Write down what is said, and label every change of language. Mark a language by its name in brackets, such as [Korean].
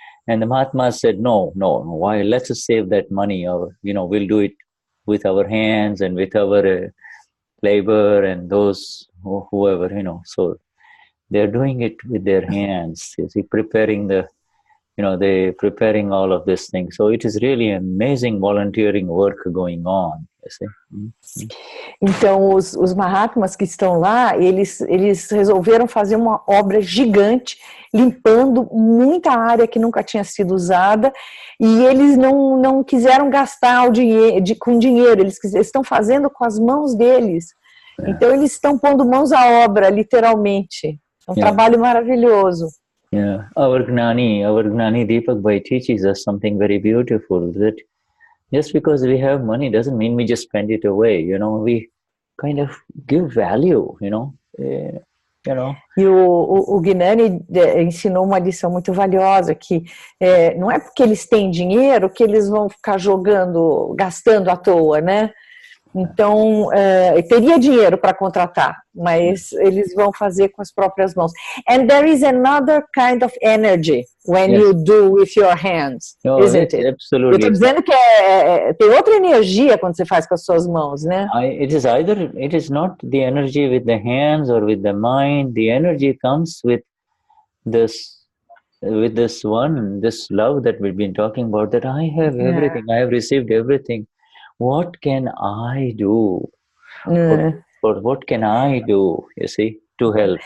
[English] And the Mahatmas said, no, why? Let's just save that money, or we'll do it with our hands and with our labor and those whoever, so they're doing it with their hands. You see, preparing they're preparing all of this thing. So it is really amazing volunteering work going on. You see? [Portuguese] Então, os Mahatmas que estão lá, eles resolveram fazer uma obra gigante, limpando muita área que nunca tinha sido usada, e eles não quiseram gastar com dinheiro, eles estão fazendo com as mãos deles. Então, eles estão pondo mãos à obra, literalmente. É um trabalho maravilhoso. [English] Yeah, our Gnani Deepak Bhai teaches us something very beautiful, that just because we have money doesn't mean we just spend it away. We kind of give value. [Portuguese] E o Gnani ensinou uma lição muito valiosa, que não é porque eles têm dinheiro que eles vão ficar gastando à toa, né? Então, teria dinheiro para contratar, mas eles vão fazer com as próprias mãos. [English] And there is another kind of energy when you do with your hands, isn't it? Absolutely. [Portuguese] Eu estou dizendo que tem outra energia quando você faz com as suas mãos, né? [English] It is not the energy with the hands or with the mind. The energy comes with this love that we've been talking about, that I have everything, I have received everything. What can I do? What can I do, you see, to help?